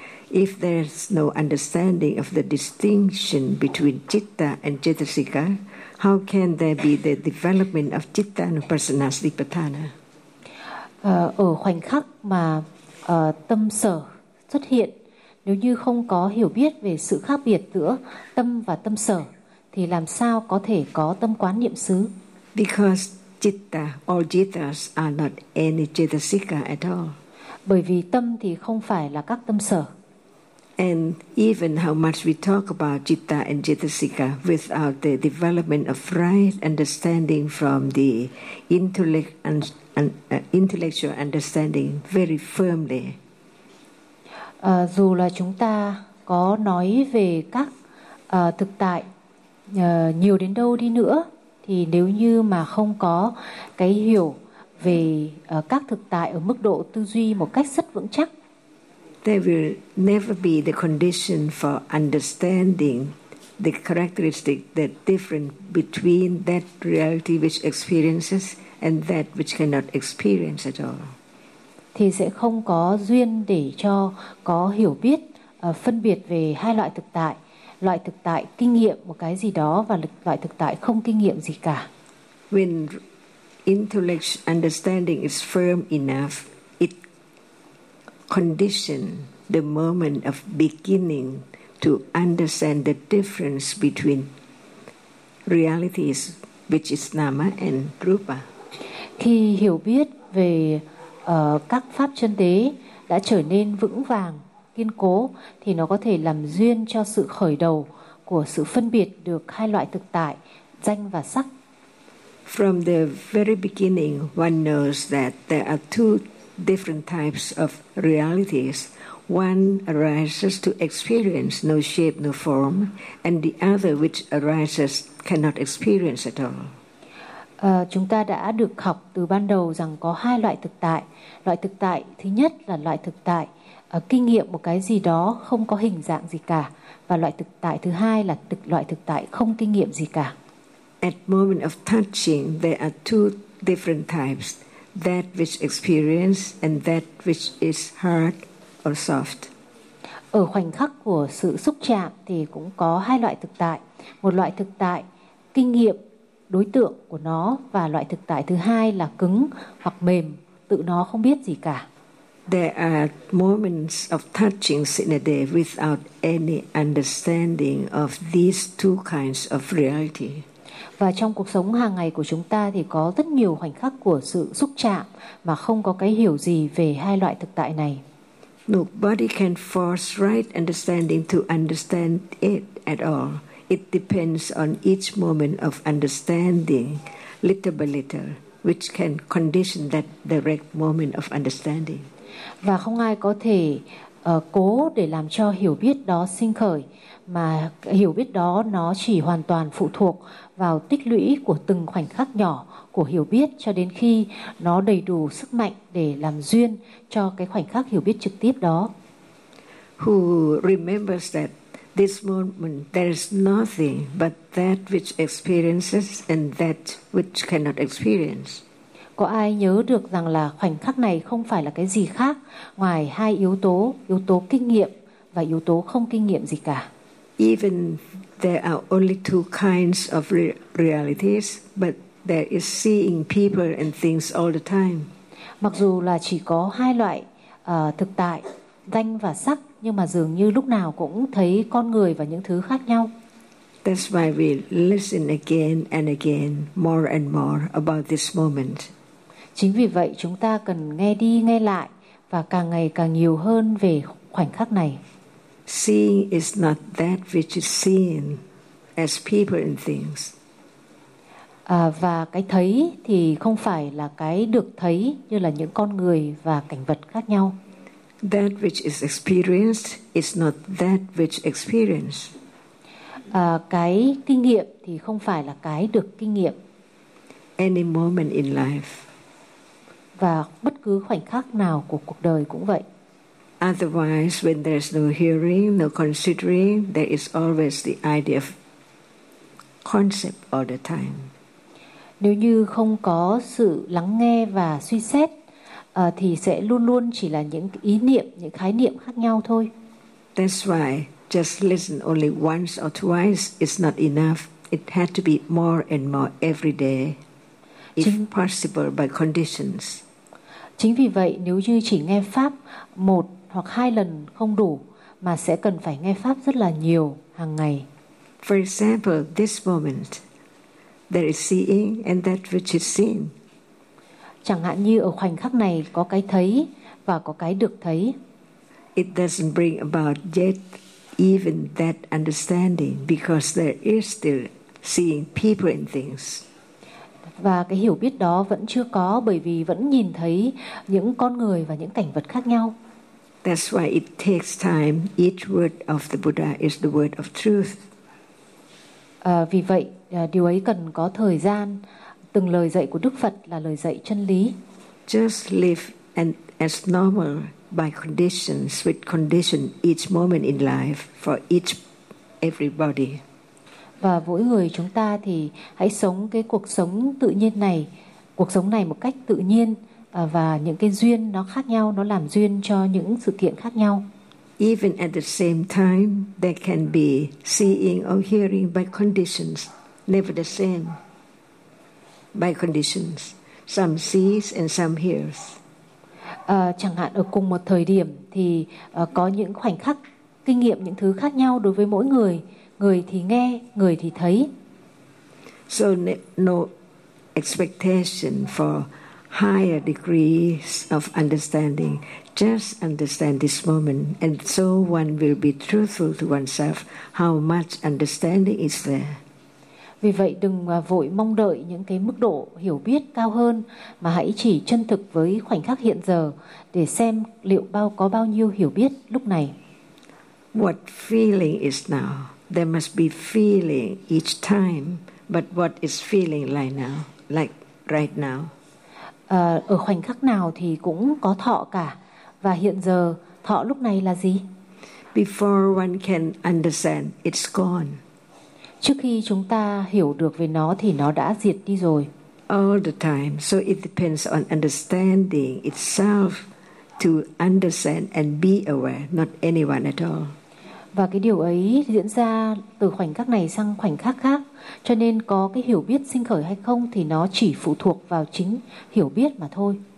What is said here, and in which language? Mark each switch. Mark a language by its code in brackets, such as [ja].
[en] If there's no understanding of the distinction between citta and cetasika, how can there be the development of citta and upasana satipatthana? [vi] Ở khoảnh khắc mà tâm sở xuất hiện, nếu như không có hiểu biết về sự khác biệt giữa tâm và tâm sở thì làm sao có thể có tâm quán niệm xứ? [en] Because citta, all jitas are not any cetasika at all. [vi] Bởi vì tâm thì không phải là các tâm sở. [en] And even how much we talk about citta and cetasika without the development of right understanding from the intellect and intellectual understanding very firmly. [vi] Dù là chúng ta có nói về các thực tại nhiều đến đâu đi nữa, thì nếu như mà không có cái hiểu về các thực tại ở mức độ tư duy một cách rất vững chắc, [en] there will never be the condition for understanding the characteristic, the difference between that reality which experiences and that which cannot experience at all. [vi] Thì sẽ không có duyên để cho có hiểu biết phân biệt về hai loại thực tại kinh nghiệm một cái gì đó và loại thực tại không kinh nghiệm gì cả. [en] When intellectual understanding is firm enough, it conditions the moment of beginning to understand the difference between realities which is nama and rupa. [vi] Khi hiểu biết về các pháp chân đế đã trở nên vững vàng, kiên cố thì nó có thể làm duyên cho sự khởi đầu của sự phân biệt được hai loại thực tại, danh và sắc. [en] From the very beginning, one knows that there are two different types of realities. One arises to experience no shape, no form, and the other which arises cannot experience at all. [vi] Chúng ta đã được học từ ban đầu rằng có hai loại thực tại. Loại thực tại thứ nhất là loại thực tại kinh nghiệm một cái gì đó không có hình dạng gì cả. Và loại thực tại thứ hai là loại thực tại không kinh nghiệm gì cả. [en] At moment of touching, there are two different types, that which experience and that which is hard or soft. [vi] Ở khoảnh khắc của sự xúc chạm thì cũng có hai loại thực tại. Một loại thực tại kinh nghiệm đối tượng của nó và loại thực tại thứ hai là cứng hoặc mềm, tự nó không biết gì cả. [en] There are moments of touching in a day without any understanding of these two kinds of reality. [vi] Và trong cuộc sống hàng ngày của chúng ta thì có rất nhiều khoảnh khắc của sự xúc chạm mà không có cái hiểu gì về hai loại thực tại này. [en] Nobody can force right understanding to understand it at all. It depends on each moment of understanding, little by little, which can condition that direct moment of understanding. [vi] Và không ai có thể cố để làm cho hiểu biết đó sinh khởi, mà hiểu biết đó nó chỉ hoàn toàn phụ thuộc vào tích lũy của từng khoảnh khắc nhỏ của hiểu biết cho đến khi nó đầy đủ sức mạnh để làm duyên cho cái khoảnh khắc hiểu biết trực tiếp đó. [en] Who remembers that this moment there is nothing but that which experiences and that which cannot experience? [vi] Có ai nhớ được rằng là khoảnh khắc này không phải là cái gì khác ngoài hai yếu tố kinh nghiệm và yếu tố không kinh nghiệm gì cả? [en] Even there are only two kinds of realities, but there is seeing people and things all the time. [vi] Mặc dù là chỉ có hai loại thực tại, danh và sắc, nhưng mà dường như lúc nào cũng thấy con người và những thứ khác nhau. [en] That's why we listen again and again, more and more about this moment. [vi] Chính vì vậy chúng ta cần nghe đi nghe lại và càng ngày càng nhiều hơn về khoảnh khắc này. [en] Seeing is not that which is seen as people and things. [vi] Và cái thấy thì không phải là cái được thấy như là những con người và cảnh vật khác nhau. [en] That which is experienced is not that which experienced. [vi] Cái kinh nghiệm thì không phải là cái được kinh nghiệm. [en] Any moment in life. [vi] Và bất cứ khoảnh khắc nào của cuộc đời cũng vậy. [en] Otherwise, when there is no hearing, no considering, there is always the idea of concept all the time. [vi] Nếu như không có sự lắng nghe và suy xét, thì sẽ luôn luôn chỉ là những ý niệm, những khái niệm khác nhau thôi. [en] That's why just listen only once or twice is not enough. It had to be more and more every day, if possible by conditions. [vi] Chính vì vậy, nếu như chỉ nghe pháp một hoặc hai lần không đủ, mà sẽ cần phải nghe pháp rất là nhiều hàng ngày. [en] For example, this moment, there is seeing and that which is seen. [vi] Chẳng hạn như ở khoảnh khắc này có cái thấy và có cái được thấy. [en] It doesn't bring about yet even that understanding because there is still seeing people and things. [vi] Và cái hiểu biết đó vẫn chưa có bởi vì vẫn nhìn thấy những con người và những cảnh vật khác nhau. [en] That's why it takes time. Each word of the Buddha is the word of truth. [vi] Vì vậy, điều ấy cần có thời gian. Từng lời dạy của Đức Phật là lời dạy chân lý. [en] Just live as normal by conditions, with condition each moment in life for each everybody. [vi] Và mỗi người chúng ta thì hãy sống cái cuộc sống tự nhiên này, cuộc sống này một cách tự nhiên, và những cái duyên nó khác nhau, nó làm duyên cho những sự kiện khác nhau. [en] Even at the same time, there can be seeing or hearing by conditions, never the same. By conditions, some sees and some hears. [vi] Chẳng hạn ở cùng một thời điểm thì có những khoảnh khắc kinh nghiệm những thứ khác nhau đối với mỗi người. Người thì nghe, người thì thấy. [en] So no expectation for higher degrees of understanding. Just understand this moment, and so one will be truthful to oneself how much understanding is there. [vi] Vì vậy đừng vội mong đợi những cái mức độ hiểu biết cao hơn, mà hãy chỉ chân thực với khoảnh khắc hiện giờ để xem liệu bao có bao nhiêu hiểu biết lúc này. [en] What feeling is now? There must be feeling each time, but what is feeling like now? Like right now. [vi] Ở khoảnh khắc nào thì cũng có thọ cả. Và hiện giờ thọ lúc này là gì? [en] Before one can understand, it's gone. [vi] Trước khi chúng ta hiểu được về nó thì nó đã diệt đi rồi. [en] All the time, so it depends on understanding itself to understand and be aware, not anyone at all. [vi] Và cái điều ấy diễn ra từ khoảnh khắc này sang khoảnh khắc khác, cho nên có cái hiểu biết sinh khởi hay không thì nó chỉ phụ thuộc vào chính hiểu biết mà thôi.